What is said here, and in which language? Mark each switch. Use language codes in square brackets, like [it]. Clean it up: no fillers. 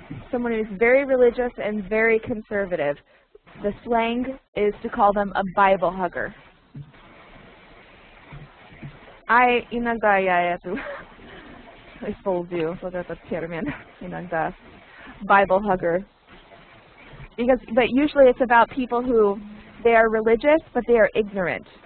[en] Someone who is very religious and very conservative. The slang is to call them a Bible hugger. [ru] Иногда я эту использую вот этот термин, иногда. [en] Bible hugger. But usually it's about people who, they are religious, but they are ignorant.